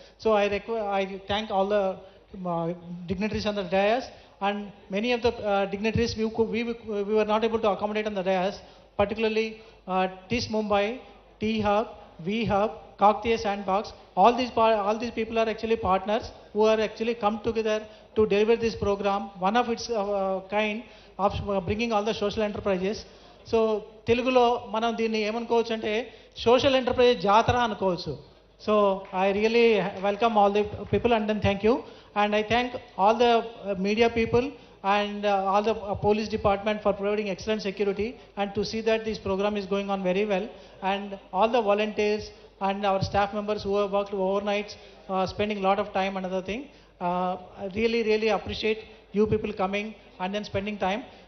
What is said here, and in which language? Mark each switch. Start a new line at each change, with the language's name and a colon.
English: So I thank all the dignitaries on the dais, and many of the dignitaries we were not able to accommodate on the dais, particularly TIS Mumbai, T-Hub, V-Hub, Kaktiya Sandbox. All these people are actually partners who are actually come together to deliver this program, one of its kind of bringing all the social enterprises.
Telugu: So తెలుగులో మనం దీన్ని ఏమనుకోవచ్చు అంటే social enterprise జాతర అనుకోవచ్చు.
English: So I really welcome all the people and then thank you. And I thank all the media people and all the police department for providing excellent security and to see that this program is going on very well, and all the volunteers and our staff members who have worked overnights, spending a lot of time and other thing. I really appreciate you people coming and then spending time.